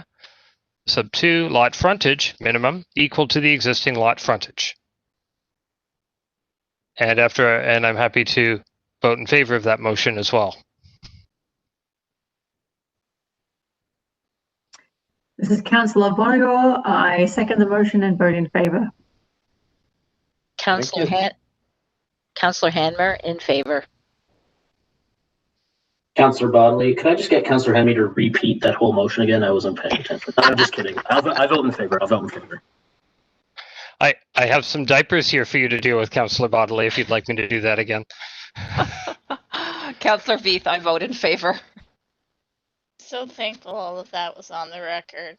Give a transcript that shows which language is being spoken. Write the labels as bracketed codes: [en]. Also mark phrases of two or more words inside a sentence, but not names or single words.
[en] Sub 2, lot frontage, minimum, equal to the existing lot frontage. And I'm happy to vote in favor of that motion as well. This is Councillor Bonagor. I second the motion and vote in favour. Councillor Hanmer in favour. Councillor Bodley, could I just get Councillor Henry to repeat that whole motion again? I wasn't paying attention. I'm just kidding. I vote in favor. I'll vote in favor. I have some diapers here for you to deal with, Councillor Bodley, if you'd like me to do that again. Councillor Veith, I vote in favor. So thankful all of that was on the record.